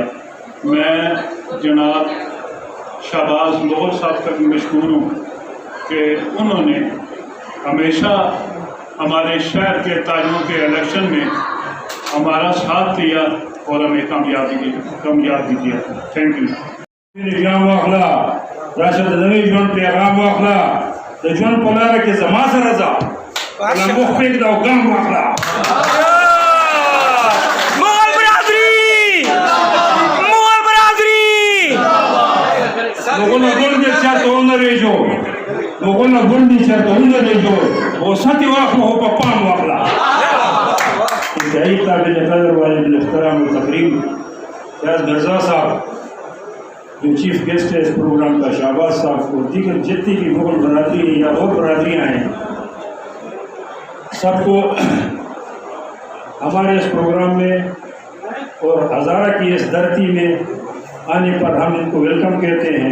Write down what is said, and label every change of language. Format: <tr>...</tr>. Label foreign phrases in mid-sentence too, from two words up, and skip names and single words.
<ur>میں جناب شہباز مغل صاحب کا بھی مشکور ہوں کہ انہوں نے ہمیشہ ہمارے شہر کے تاجروں کے الیکشن میں ہمارا ساتھ دیا اور ہمیں کامیاب بھی کیا.</ur> <en>Thank you.</en> <ps>پیغام واخلا راشد نوی جون پیغام واخلا د جون په لاره کې زما سره ځه لا مخ پرېږده او ګام واخلا.</ps> <ur>مغل برادری، مغل برادری.</ur> <ps>مغلونه ګوندې چېرته ونه رېږو، مغلونه ګوندې چېرته ونه رېږو، او سطې واخلو خو په پام واخلا.</ps> <ur>انتہائی قابل قدر والد الاحترام و تقریب فیاض مرزا صاحب جو</ur> <en>chief guest</en> <ur>ہے اس پروگرام کا، شہباز صاحب کو، دیگر جتنی بھی مغل برادری یا اور برادریاں ہیں، سب کو ہمارے اس پروگرام میں اور ہزارہ کی اس دھرتی میں آنے پر ہم ان کو ویلکم کہتے ہیں.</ur>